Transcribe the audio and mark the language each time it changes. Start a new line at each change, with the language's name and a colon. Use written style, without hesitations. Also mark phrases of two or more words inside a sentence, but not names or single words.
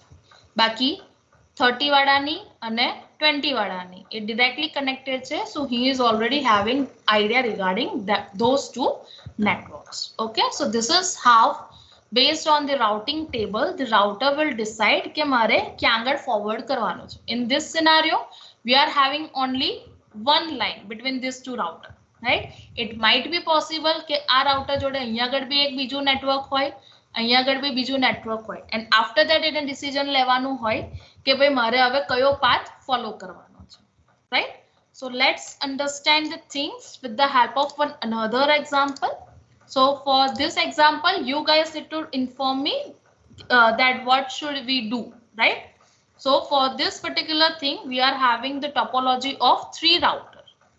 Gujarati: બાકી 30 વાડાની અને 20 વાડાની એ
English: directly connected
Gujarati: છે.
English: So he is already having idea regarding those two networks. Okay, so this is how based on the routing table the router will decide
Gujarati: કે મારે ક્યાં આગળ forward કરવાનું છે.
English: In this scenario we are having only one line between these two routers, right? It might be possible
Gujarati: કે આ router જોડે અહીંયા આગળ બી એક બીજું નેટવર્ક હોય, અહીંયા આગળ બી બીજું નેટવર્ક હોય,
English: and after that
Gujarati: એને ડિસિઝન લેવાનું હોય કે ભાઈ મારે હવે કયો
English: path follow
Gujarati: કરવાનો છે,
English: right? So let's understand the things with the help of another example. So for this example you guys need to inform me that what should we do, right? So for this particular thing we are having the topology of 3 routers.